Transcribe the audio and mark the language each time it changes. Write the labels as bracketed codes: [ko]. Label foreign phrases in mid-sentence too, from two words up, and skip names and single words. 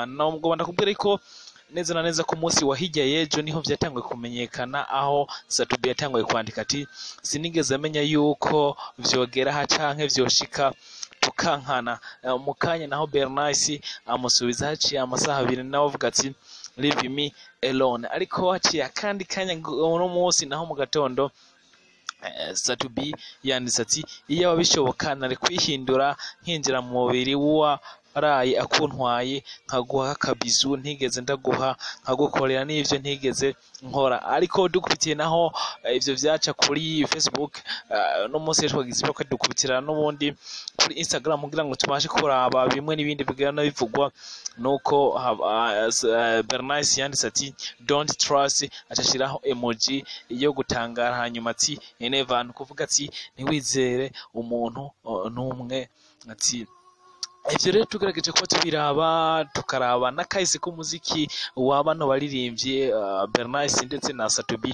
[rn] Nubwo ndakubwira ko neza na neza ku munsi wa hirya yejo niho vyatanguye kumenyekana, aho Satubi yatanguye kwandika ati sinigeze amenya yuko vyogera ha canke vyoshika tukankana. Mukanya naho Bernice amusubiza haciye amasaha 2 nawe avuga ati [en] leave me alone. [rn] Ariko haciye akandi kanya uno munsi naho mu gatondo Satubi yanditse ati iyo abishoboka nari kwihindura nkinjira mu mubiri wa rayi akuntwaye nkaguha kabizu ntigeze ndaguha nkagukorera n'ivyo ntigeze nkora. Ariko dukubitiye naho ivyo vyaca kuri Facebook no munsi twagize ko dukubitira n'ubundi kuri Instagram kugira ngo tubashe kuraba bimwe n'ibindi bigana bivugwa. Nuko Bernice yanditse ati [en] don't trust, [rn] acashiraho emoji yo gutangara, hanyuma ati never, kuvuga ati ntiwizere umuntu n'umwe. Ati ivyo rero tugerageje ko tubiraba tukaraba n'akahise k'umuziki w'abano baririmbye Bernice ndetse na Satubi.